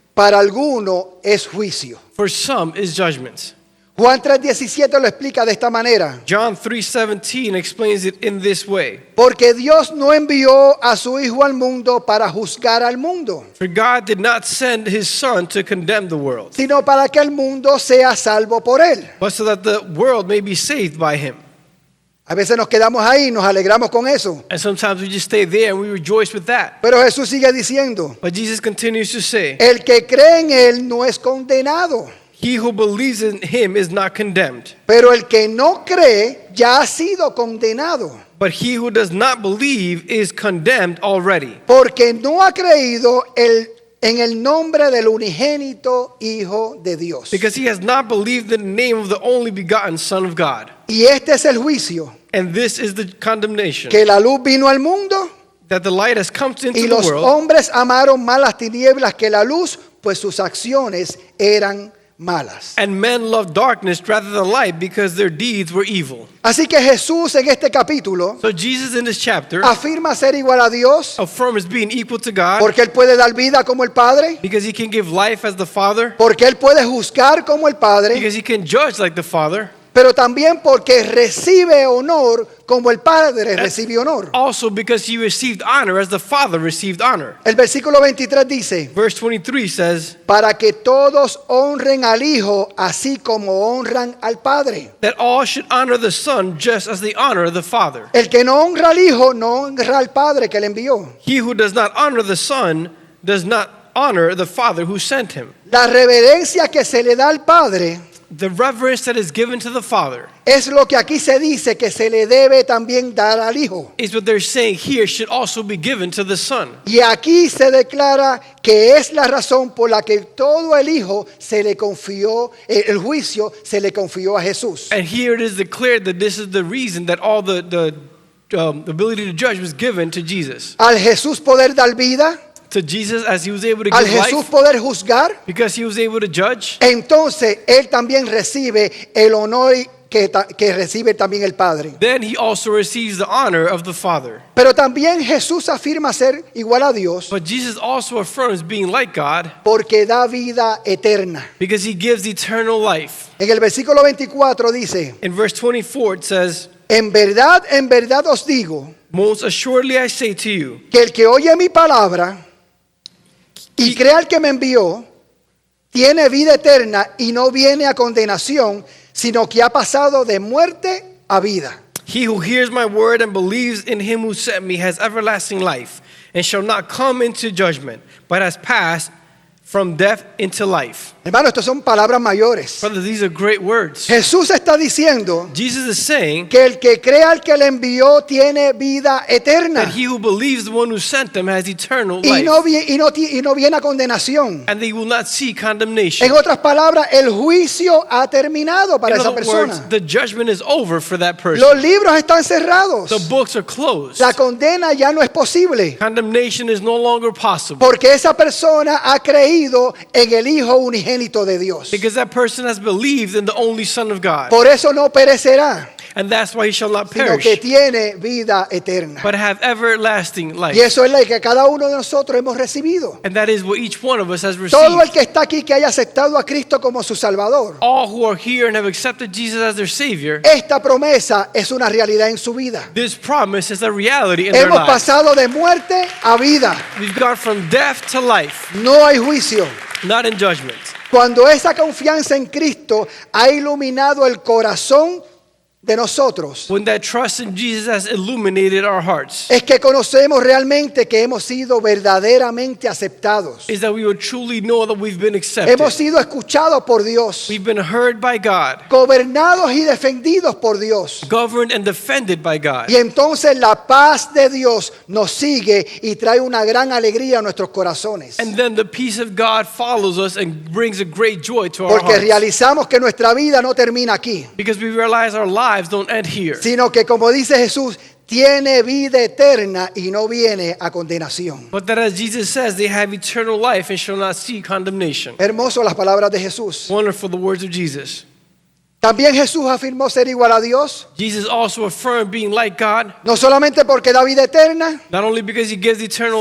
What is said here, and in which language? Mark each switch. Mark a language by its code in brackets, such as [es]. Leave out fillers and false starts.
[es] para alguno es juicio. [en] for some is judgment. [es] Juan 3:17 lo explica de esta manera. [en] John 3:17 explains it in this way. [es] Porque Dios no envió a su Hijo al mundo para juzgar al mundo, [en] For God did not send his Son to condemn the world, [es] sino para que el mundo sea salvo por él. [en] but so that the world may be saved by him. [es] A veces nos quedamos ahí y nos alegramos con eso. [en] And sometimes we just stay there and we rejoice with that. [es] Pero Jesús sigue diciendo, [en] But Jesus continues to say, [es] el que cree en él no es condenado, [en] he who believes in him is not condemned, [es] pero el que no cree ya ha sido condenado, [en] but he who does not believe is condemned already, [es] porque no ha creído en el nombre del unigénito Hijo de Dios. [en] because he has not believed in the name of the only begotten Son of God. [es] Y este es el juicio, [en] And this is the condemnation, [es] que la luz vino al mundo [en] that the light has come into [es] y [en] the [es] los [en] world, [es] hombres amaron más las tinieblas que la luz, pues sus acciones eran malas. [en] and men loved darkness rather than light because their deeds were evil. [es] Así que Jesús en este capítulo [en] So Jesus in this chapter [es] afirma ser igual a Dios [en] affirms being equal to God [es] porque Él puede dar vida como el Padre, [en] because he can give life as the Father, [es] porque Él puede juzgar como el Padre, [en] because he can judge like the Father, [es] pero también porque recibe honor como el Padre recibe honor. [en] also because he received honor as the Father received honor. [es] El versículo 23 dice, [en] Verse 23 says [es] para que todos honren al Hijo así como honran al Padre. [en] that all should honor the Son just as they honor the Father. [es] El que no honra al Hijo no honra al Padre que le envió. [en] He who does not honor the Son does not honor the Father who sent him. [es] La reverencia que se le da al Padre [en] The reverence that is given to the Father [es] es lo que aquí se dice que se le debe también dar al Hijo. [en] is what they're saying here should also be given to the Son. [es] Y aquí se declara que es la razón por la que todo el Hijo se le confió, el juicio se le confió a Jesús. [en] And here it is declared that this is the reason that all the ability to judge was given to Jesus. [es] Al Jesús poder dar vida, [en] To Jesus as he was able to [es] al [en] give [es] Jesús [en] life [es] poder juzgar, [en] because he was able to judge. [es] entonces Él también recibe el honor que recibe también el Padre. [en] then he also receives the honor of the Father. [es] Pero también Jesús afirma ser igual a Dios [en] But Jesus also affirms being like God [es] porque da vida eterna. [en] because he gives eternal life. [es] En el versículo 24 dice, [en] In verse 24 it says, [es] en verdad os digo, [en] most assuredly I say to you, [es] que el que oye mi palabra y crea al que me envió, tiene vida eterna y no viene a condenación, sino que ha pasado de muerte a vida. [en] he who hears my word and believes in him who sent me has everlasting life, and shall not come into judgment, but has passed from death into life. [es] Hermano, estas son palabras mayores. [en] Brother, these are great words. [es] Jesús está diciendo [en] Jesus is saying [es] que el que crea al que le envió tiene vida eterna [en] that he who believes the one who sent them has eternal [es] y [en] life, [es] no viene a condenación. [en] and they will not see condemnation. [es] En otras palabras, el juicio ha terminado para [en] In [es] esa [en] other words, [es] persona. [en] the judgment is over for that person. [es] Los libros están cerrados. [en] The books are closed. [es] La condena ya no es posible [en] Condemnation is no longer possible [es] porque esa persona ha creído en el Hijo unigénito de Dios. [en] because that person has believed in the only Son of God, [es] Por eso no perecerá, [en] and that's why he shall not [es] sino que [en] perish, [es] tiene vida eterna. [en] but have everlasting [es] Y [en] life. [es] eso es la que cada uno de nosotros hemos recibido. [en] And that is what each one of us has [es] Todo el [en] received. [es] que está aquí que haya aceptado a Cristo como su Salvador, [en] All who are here and have accepted Jesus as their Savior, [es] esta promesa es una realidad en su vida. [en] this promise is a reality in their [es] Hemos [en] lives. [es] pasado de muerte a vida. [en] We've gone from death to life, [es] No hay juicio. [en] not in judgment. [es] Cuando esa confianza en Cristo ha iluminado el corazón de nosotros, [en] When that trust in Jesus has illuminated our hearts, [es] es que conocemos realmente que hemos sido verdaderamente aceptados. [en] is that we will truly know that we've been accepted. [es] Hemos sido escuchados por Dios, [en] We've been heard by God, [es] gobernados y defendidos por Dios. [en] governed and defended by God. [es] Y entonces la paz de Dios nos sigue y trae una gran alegría a nuestros corazones. [en] And then the peace of God follows us and brings a great joy to our [es] Porque [en] hearts. [es] realizamos que nuestra vida no termina aquí, [en] Because we realize our lives don't end here. [es] sino que, como dice Jesús, tiene vida eterna y no viene a condenación. [en] But that, as Jesus says, they have eternal life and shall not see condemnation. [es] Hermoso las palabras de Jesús. [en] Wonderful the words of Jesus. [es] También Jesús afirmó ser igual a Dios, [en] Jesus also affirmed being like God, [es] no solamente porque da vida eterna, [en] not only because he gives eternal